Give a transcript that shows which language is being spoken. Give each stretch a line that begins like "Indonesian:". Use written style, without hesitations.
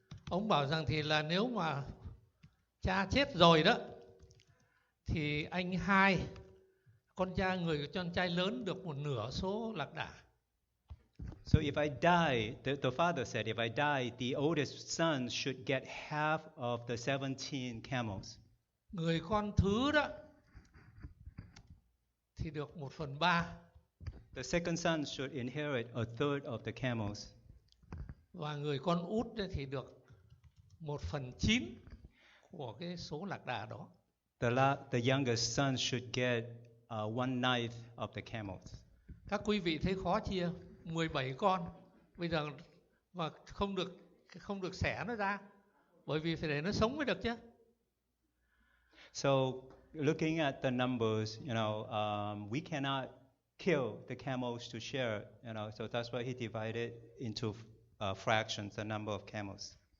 Vietnamese: Ông bảo rằng thì là nếu mà cha chết rồi đó, thì anh hai, con trai lớn được 1/2 số lạc đà.
English: So if I die, the father said, if I die, the oldest son should get half of the 17 camels.
Vietnamese: Người con thứ đó thì được 1/3.
English: The second son should inherit a third of the camels.
Vietnamese: Và người con út thì được 1/9 của cái số lạc đà đó.
English: The youngest son should get 1/9 of the camels.
Vietnamese: Các quý vị thấy khó chia, 17 con bây giờ mà không được xẻ nó ra, bởi vì phải để nó sống mới được chứ.
English: So looking at the numbers, we cannot kill the camels to share, so that's why he divided into fractions the number of camels.